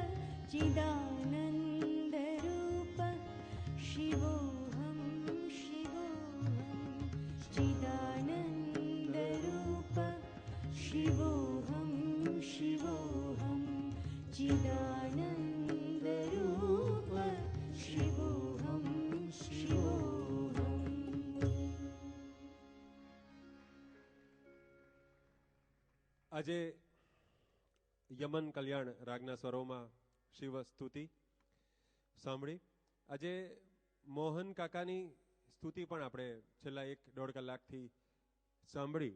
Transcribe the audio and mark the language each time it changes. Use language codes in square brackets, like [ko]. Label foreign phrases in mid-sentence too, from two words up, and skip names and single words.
[sa] चिदानन्दरूप शिवोऽहं शिवोऽहं चिदानन्दरूप शिवोऽहं शिवोऽहं चिदानन्दरूप शिवोऽहं शिवोऽहम् [gu] આજે યમન કલ્યાણ રાગના સ્વરોમાં શિવ સ્તુતિ સાંભળી. આજે મોહન કાકાની સ્તુતિ પણ આપણે છેલ્લા 1.5 કલાકથી સાંભળી.